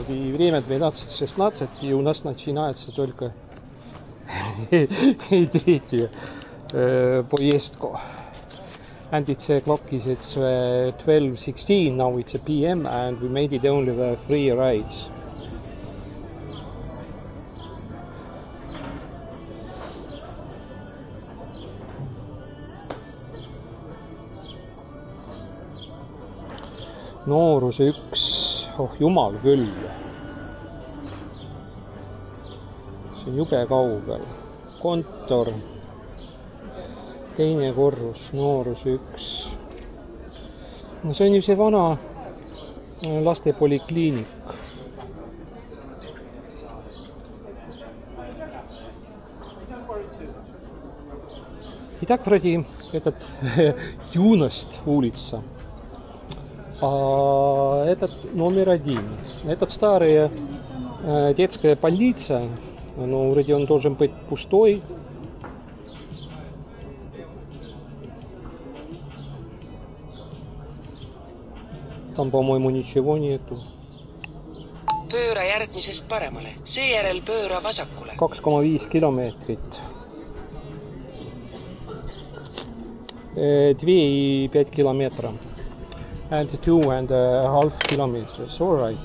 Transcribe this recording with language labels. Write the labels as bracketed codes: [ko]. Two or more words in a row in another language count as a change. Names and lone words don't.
[ru] И время 12:16, и у нас начинается только третья поездка. [en] And it's clock is 12:16, now it's a PM and we made it only the 3 rides. [et] Nooruse 1, oh jumal küll. See on jube kaugel. Kontor, teine korrus, Nooruse 1. No see on ju see vana lastepolikliinik. [ru] Итак, вроде этот юность улица. А этот номер 1. Этот старая детская больница, но вроде он должен быть пустой. Там, по-моему, ничего нету. [et] Pööra järgmisest paremale, seejärel pööra vasakule. 2,5 kilomeetrit. 2,5 kilomeetrit. [en] And 2.5 kilometers. All right.